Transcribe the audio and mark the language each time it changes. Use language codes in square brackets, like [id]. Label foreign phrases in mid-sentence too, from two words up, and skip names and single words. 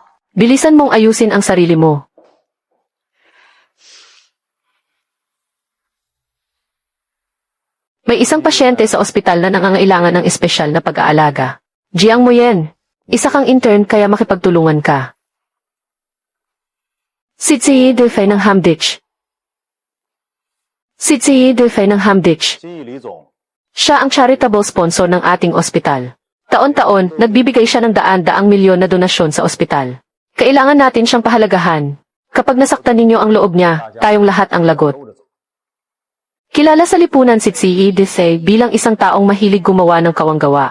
[tl] Bilisan mong ayusin ang sarili mo. May isang pasyente sa ospital na nangangailangan ng espesyal na pag-aalaga. Jiang mo yan. Isa kang intern kaya makipagtulungan ka. Sitsi Defei ng Hamdich. Sitsi Defei ng Hamdich. [zh] 金义李总， [tl] Siya ang [en] charitable sponsor [tl] ng ating ospital. Taon-taon, nagbibigay siya ng daan-daang milyon na donasyon sa ospital. Kailangan natin siyang pahalagahan. Kapag nasaktan ninyo ang loob niya, tayong lahat ang lagot. [zh] 兜着走。 [tl] Kilala sa lipunan si Tsiyi Desai bilang isang taong mahilig gumawa ng kawanggawa.